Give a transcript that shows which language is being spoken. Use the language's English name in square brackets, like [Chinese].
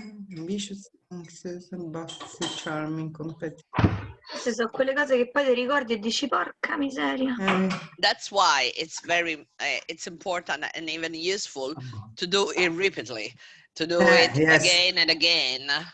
[English] ambitious, anxious, bossy, charming, competitive. [Italian] Queste sono quelle cose che poi ti ricordi e dici porca miseria. [English] That's why it's very it's important and even useful to do it repeatedly, to do it again and again.